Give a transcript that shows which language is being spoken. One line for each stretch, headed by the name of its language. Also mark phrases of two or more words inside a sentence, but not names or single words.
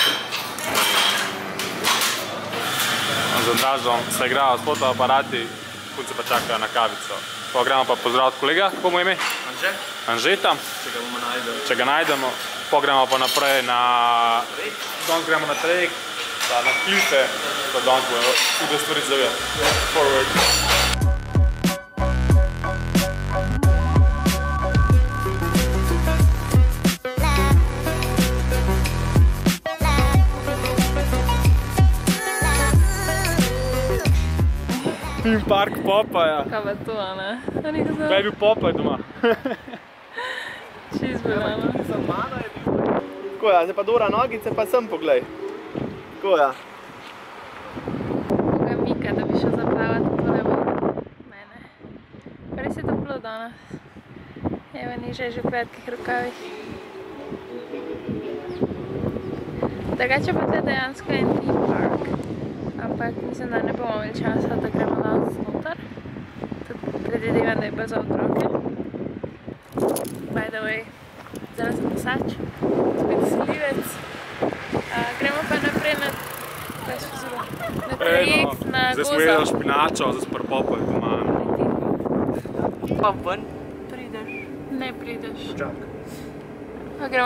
Slovenian: Z Andražom se igrajo s fotoaparati, punce pa čakajo na kavico. Pa gremo pa pozdraviti kolega, kako mu ime? Anže. Anžeta. Če ga najdemo. Pa gremo pa naprej na... Danes gremo na trajekt, na klife, pa danes bojo tudi stvari zavijati.
English: Forward. Theme park Popaja.
Slovenian: Kaj pa to, ne? Kaj je bil Popaj doma? Čist bilano. Tako ja, zdaj pa Dora nogice, pa sem poglej. Tako ja. Koga Mika, da bi šel zaplavati tole vode. Mene. Res je toplo danes. Evo, niže že v kratkih rokavih. Drugače pa to je dejansko en
English: theme park.
Slovenian: Ampak mislim, da ne bomo imeli časa, da gremo danes noter. Tudi predvidevam, da je pa za otroke.
English: By the way,
Slovenian: zdaj sem nosač, spet selivec. Gremo pa naprej na trajekt na Gozo. Zdaj smo jedli špinačo, zdaj smo pri Popaju doma. Pa ven. Prideš. Ne prideš. Čak. Pa gremo.